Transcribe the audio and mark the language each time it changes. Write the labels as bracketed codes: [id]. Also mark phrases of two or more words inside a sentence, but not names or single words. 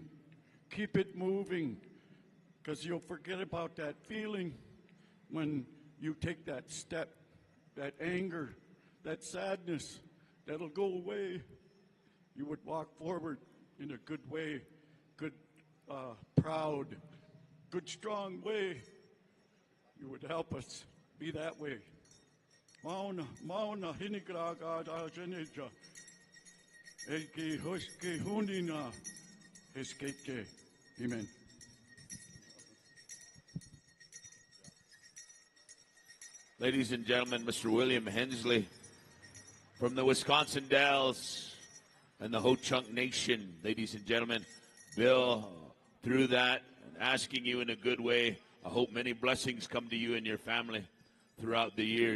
[en] Keep it moving, because you'll forget about that feeling when you take that step, that anger, that sadness, that'll go away. You would walk forward in a good way, good, proud, good, strong way. You would help us be that way. [win] Mauna, mauna, hinigraga da geneja. Eki huske hunina, eskeke. [en] Amen. Ladies and gentlemen, Mr. William Hensley from the Wisconsin Dells and the Ho-Chunk Nation. Ladies and gentlemen, Bill, through that, asking you in a good way, I hope many blessings come to you and your family throughout the year.